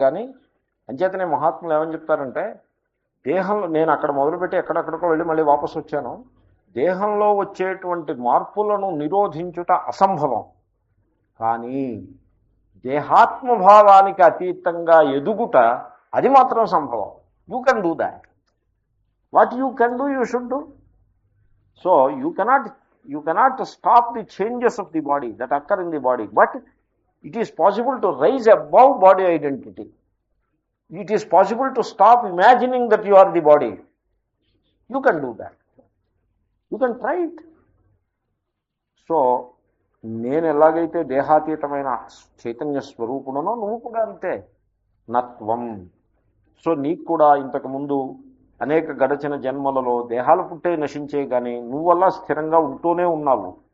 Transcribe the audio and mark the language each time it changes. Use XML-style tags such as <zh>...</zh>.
<te>కానీ అంచేతనే మహాత్ములు ఏమని చెప్తారంటే, దేహంలో నేను అక్కడ మొదలుపెట్టి ఎక్కడెక్కడికో వెళ్ళి మళ్ళీ వాపసు వచ్చాను, దేహంలో వచ్చేటువంటి మార్పులను నిరోధించుట అసంభవం, కానీ దేహాత్మభావానికి అతీతంగా ఎదుగుట అది మాత్రం సంభవం.</te> <en>You can do that. What you can do, you should do. So you cannot stop the changes of the body that occur in the body, but it is possible to rise above body identity. It is possible to stop imagining that you are the body. You can do that. You can try it.</en> <te>So నేను ఎలాగైతే దేహాతీతమైన చైతన్య స్వరూపుడనో నువ్వు కూడా అంతే, నత్వం. So నీకు కూడా ఇంతకుముందు అనేక గడచిన జన్మలలో దేహాలు పుట్టే నశించే, కానీ నువ్వల్లా స్థిరంగా ఉంటూనే ఉన్నావు.</te>